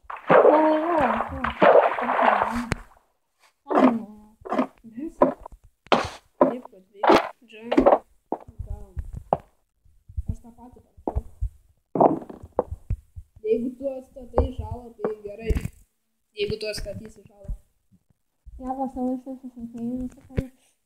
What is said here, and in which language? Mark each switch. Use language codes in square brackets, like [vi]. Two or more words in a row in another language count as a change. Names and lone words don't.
[lt] Taip, kad veikia. Džem. Gaun. Aš tą patį parašiau. Jeigu tu atstatai žalą, tai gerai. Jeigu tu atstatysi žalą. [de] Ja, was soll ich das? Das ist ein Fehler.